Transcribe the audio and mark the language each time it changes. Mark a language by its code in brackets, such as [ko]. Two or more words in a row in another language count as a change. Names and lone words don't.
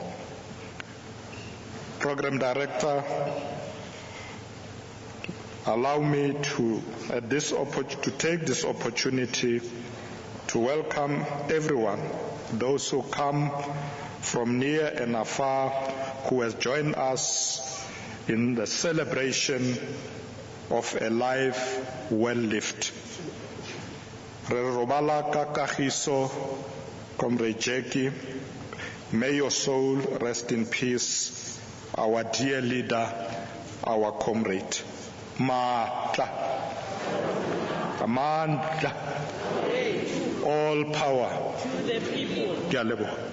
[en] Program Director, allow me to take this opportunity to welcome everyone, those who come from near and afar, who has joined us in the celebration of a life well lived. [tn] Re robala ka kagiso, [en] Comrade Jackie, may your soul rest in peace, our dear leader, our comrade. Matla, Amandla, all power to the people.